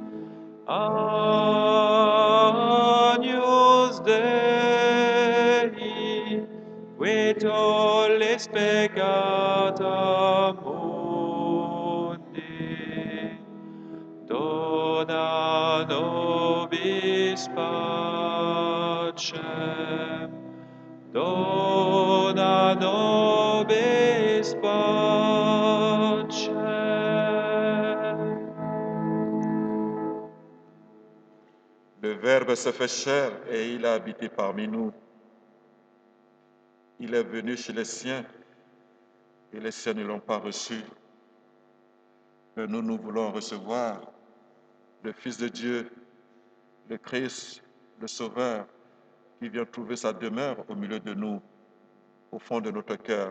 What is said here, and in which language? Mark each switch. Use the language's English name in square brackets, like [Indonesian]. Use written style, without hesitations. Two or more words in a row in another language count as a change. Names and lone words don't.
[Latin] Agnus Dei, qui tollis peccata mundi, dona pacem, dona nobis pacem. [French] Le Verbe se fait chair et il a habité parmi nous. Il est venu chez les siens et les siens ne l'ont pas reçu. Mais nous voulons recevoir le Fils de Dieu, le Christ, le Sauveur, qui vient trouver sa demeure au milieu de nous, au fond de notre cœur.